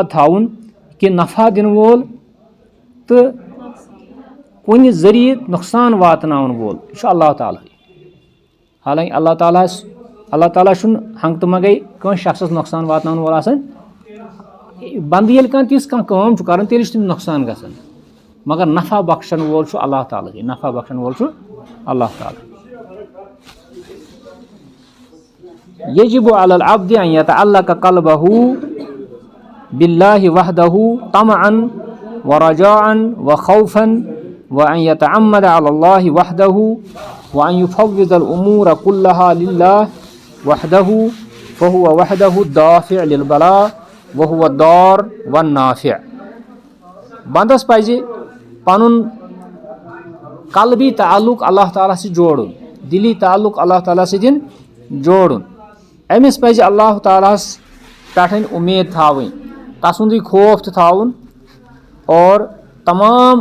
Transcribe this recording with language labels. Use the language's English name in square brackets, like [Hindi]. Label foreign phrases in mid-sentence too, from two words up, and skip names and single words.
[Kashmiri] تھاوُن کہِ نفع دِنہٕ وول تہٕ کُنہِ ذٔریعہٕ نۄقصان واتناوَن وول یہِ چھُ اللہ تعالیٰ حالانکہِ اللہ تعالیٰ چھُنہٕ ہنٛگہٕ تہٕ منٛگَے کٲنٛسہِ شخصَس نۄقصان واتناوَن وول آسان بنٛدٕ ییٚلہِ کانٛہہ تِژھ کانٛہہ کٲم چھُ کَران تیٚلہِ چھُ تٔمِس نۄقصان گژھان مگر نفع بخشَن وول چھُ اللہ تعالیٰ نفع بخشَن وول چھُ اللہ تعالیٰ [Arabic] یجب علی العبد ان یتعلق قلبه باللہ وحدہ طمعا ورجاعا وخوفا وان یتعمد علی اللہ وحدہ وان یفوض الامور كلها للہ وحدہ فهو وحدہ الدافع للبلاء وهو الضار والنافع [Kashmiri] بندس پزِ پنُن قلبی تعلق اللہ تعالیٰ سۭتۍ جوڑُن دِلی تعلق اللہ تعالیٰ سۭتۍ جوڑُن أمِس پزِ اللہ تعالیٰ ہَس پٮ۪ٹھ اُمید تھاوٕنۍ تسُنٛدُے خوف تہِ تھاوُن اور تمام